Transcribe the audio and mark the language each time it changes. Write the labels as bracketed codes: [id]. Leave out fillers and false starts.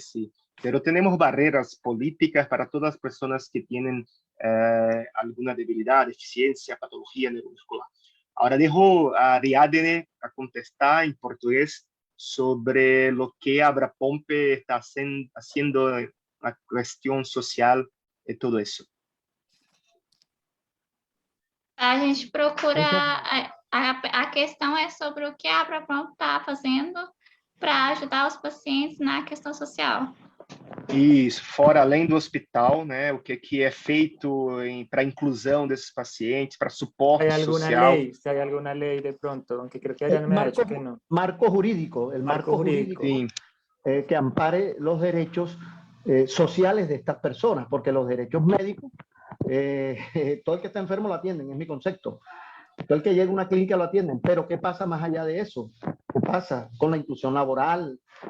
[es] Sí, pero tenemos barreras políticas para todas las personas que tienen alguna debilidad, deficiencia, patología neuromuscular. Ahora dejo a Ariadne a contestar en portugués sobre lo que Abrapompe está haciendo en la cuestión social y todo eso. [pt] A gente procura, a questão é sobre o que a Abrapompe está fazendo para ajudar os pacientes na questão social. Isso, fora além do hospital, né? O que é feito para a inclusão desses pacientes, para suporte social. [es] Si hay alguna ley de pronto, aunque creo que Ariane me ha dicho que no. Marco jurídico, el marco jurídico Sí. Que ampare los derechos sociales de estas personas, porque los derechos médicos, todo el que está enfermo lo atienden, es mi concepto. Todo el que llega a una clínica lo atienden, pero ¿qué pasa más allá de eso? ¿Qué pasa con la inclusión laboral?